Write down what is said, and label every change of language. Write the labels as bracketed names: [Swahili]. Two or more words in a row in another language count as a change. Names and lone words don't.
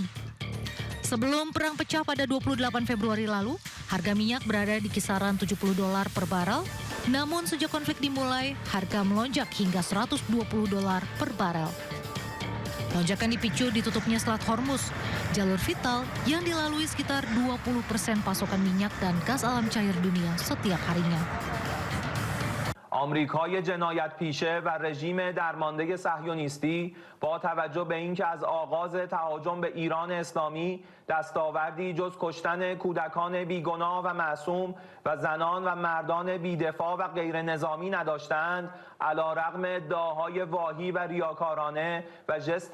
[Indonesian] Sebelum perang pecah pada 28 Februari lalu, harga minyak berada di kisaran $70 per barel, namun sejak konflik dimulai, harga melonjak hingga $120 per barel. Lonjakan dipicu ditutupnya Selat Hormuz, jalur vital yang dilalui sekitar 20% pasokan minyak dan gas alam cair dunia setiap harinya. [Persian] آمریکای جنایت پیشه و رژیم درمانده صهیونیستی با توجه به اینکه از آغاز تهاجم به ایران اسلامی دستاوردی جز کشتن کودکان بیگناه و معصوم و زنان و مردان بیدفاع و غیر نظامی نداشتند، علیرغم ادعاهای واهی و ریاکارانه و ژست